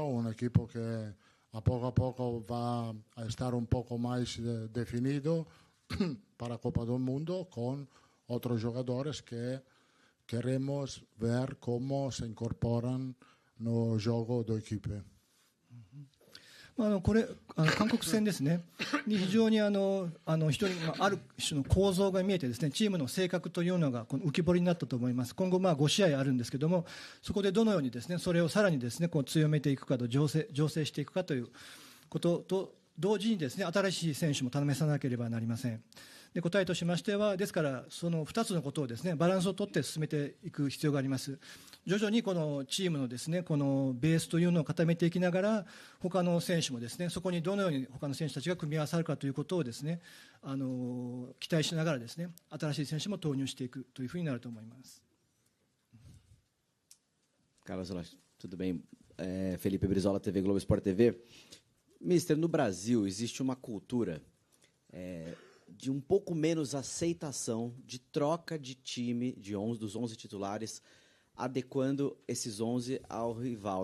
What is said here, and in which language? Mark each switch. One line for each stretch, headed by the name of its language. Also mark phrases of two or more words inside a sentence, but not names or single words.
Portuguese: Equipo que a pouco vai estar pouco mais definido para a Copa do Mundo, com outros jogadores que queremos ver como se incorporam no jogo da equipe.
Japanese: これ韓国戦ですねに非常にある種の構造が見えてですね、チームの性格というのが浮き彫りになったと思います。今後5試合あるんですけども、そこでどのようにですねそれをさらにですね強めていくかと醸成していくかということと同時にですね新しい選手も試さなければなりません。で答えとしましては、ですからその2つのことをですねバランスを取って進めていく必要があります。徐々にこのチームのですねこのベースというのを固めていきながら、他の選手もですねそこにどのように他の選手たちが組み合わさるかということをですね期待しながらですね新しい選手も投入していくというふうになると思います。
Portuguese: Carlos, tudo bem? Felipe Brizola, TV Globo Sport TV. Mister, no Brasil existe uma cultura de um pouco menos aceitação de troca de time dos 11 titulares, adequando esses 11 ao rival.